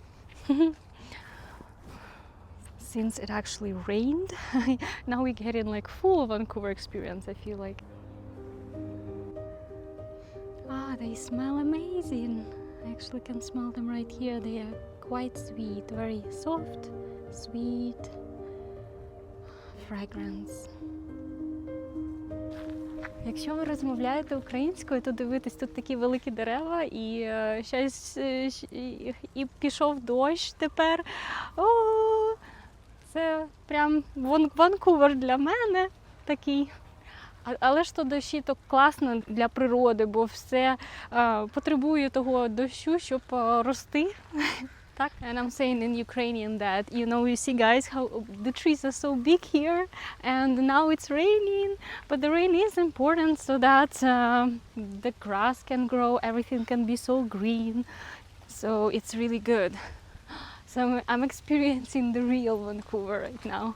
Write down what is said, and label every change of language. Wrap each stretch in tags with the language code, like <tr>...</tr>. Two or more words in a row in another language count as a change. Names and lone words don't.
<en>Since it actually rained, now we're getting like full Vancouver experience, I feel like. Ah, they smell amazing. I actually can smell them right here. They are quite sweet, very soft, sweet fragrance.</en> <uk>Якщо ви розмовляєте українською, то дивитесь, тут такі великі дерева і щось і пішов дощ тепер. О, це прям Ванкувер для мене такий. Але ж то дощі то класно для природи, бо все потребує того дощу, щоб рости. Так?</uk> <en>And I'm saying in Ukrainian that, you know, you see guys how the trees are so big here and now it's raining, but the rain is important so that the grass can grow, everything can be so green. So it's really good. So I'm experiencing the real Vancouver right now.</en>